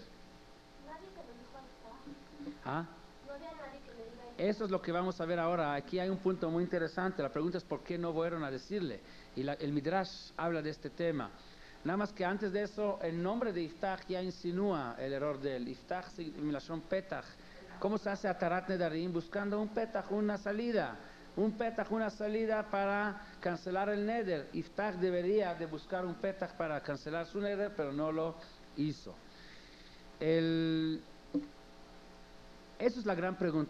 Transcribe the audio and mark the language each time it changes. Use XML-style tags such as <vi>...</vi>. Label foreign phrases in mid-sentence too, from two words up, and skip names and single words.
<es>Nadie que lo dijo Iftach. ¿Ah? No había nadie que le diga Iftach. Eso es lo que vamos a ver ahora. Aquí hay un punto muy interesante. La pregunta es por qué no fueron a decirle. Y el Midrash habla de este tema. Nada más que antes de eso, el nombre de Iftach ya insinúa el error de él.</es> <he>יפתח מלשון פתח.</he> <es>¿Cómo se hace</es> <he>התרת נדרים?</he> <es>Buscando un petach, una salida. Un petach, una salida para cancelar el neder. Iftach debería de buscar un petach para cancelar su neder, pero no lo hizo. Eso es la gran pregunta.</es>